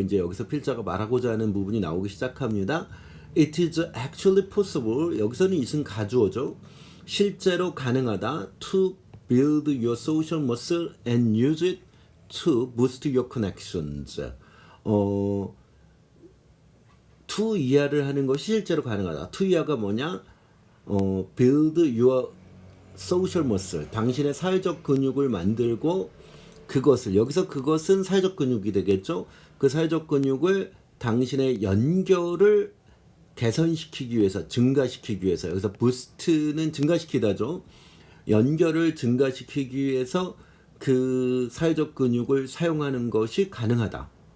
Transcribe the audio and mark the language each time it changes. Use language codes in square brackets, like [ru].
[ko] 이제 여기서 필자가 말하고자 하는 부분이 나오기 시작합니다. [en] It is actually possible. [ko] 여기서는 it은 가주어죠. 실제로 가능하다. [en] To build your social muscle and use it to boost your connections. [ko] to 이하를 하는 것이 실제로 가능하다. to 이하가 뭐냐? [en] build your social muscle. [ko] 당신의 사회적 근육을 만들고 그것을, 여기서 그것은 사회적 근육이 되겠죠. 그 사회적 근육을 당신의 연결을 개선시키기 위해서, 증가시키기 위해서, 여기서 부스트는 증가시키다죠. 연결을 증가시키기 위해서 그 사회적 근육을 사용하는 것이 가능하다.